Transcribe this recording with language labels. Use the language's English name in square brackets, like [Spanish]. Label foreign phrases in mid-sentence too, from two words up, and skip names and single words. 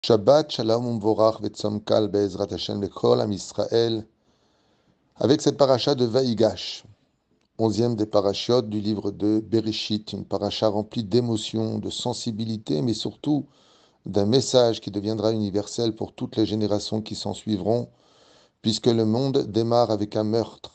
[Hebrew] שבת שלום ומבורך וצום קל בעזרת השם לכל עם ישראל, [French] avec cette paracha de Vaïgash, 11e des parachiotes du livre de Bereshit, une paracha remplie d'émotions, de sensibilité, mais surtout d'un message qui deviendra universel pour toutes les générations qui s'en suivront, puisque le monde démarre avec un meurtre.